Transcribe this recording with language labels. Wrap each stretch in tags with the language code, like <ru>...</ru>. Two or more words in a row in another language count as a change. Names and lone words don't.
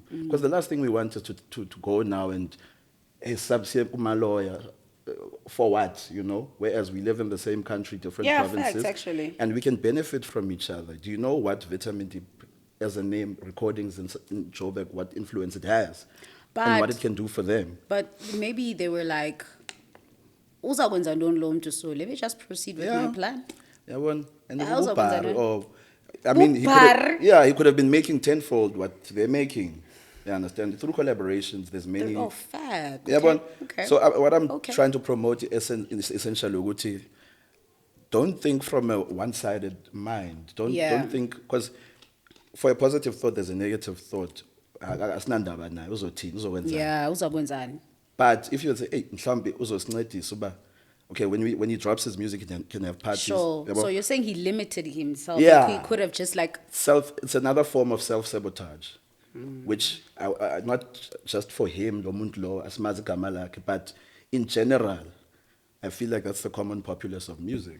<en>Because the last thing we want is to go now and subsidy my lawyer for what, Whereas we live in the same country, different provinces. Facts, actually. And we can benefit from each other. Do you know what Vitamin D as a name, recordings in Joburg, what influence it has? And what it can do for them. But maybe they were like,</en> <xh>uzakwenza ntoni lo mntu,</xh> <en>so let me just proceed with my plan. Yeah, one. And then</en> <xh>Uzakwenza ntoni?</xh> <en>I mean, he could have been making tenfold what they're making. You understand? Through collaborations, there's many. Oh, fact. Yeah, Okay. So what I'm trying to promote is essentially ukuthi, don't think from a one-sided mind. Don't think, because for a positive thought, there's a negative thought.</en> <zu>Asinandaba naye uzothini uzokwenzani.</zu> <xh>Yeah, uzakwenzani.</xh> <en>But if you say,</en> <zu>hey, mhlambe uzosincedisa uba,</zu> <en>okay, when he drops his music, he can have parties. Sure. So you're saying he limited himself. Yeah. Like he could have just like... It's another form of self-sabotage, which not just for him, but in general, I feel like that's the common populace of music,</en>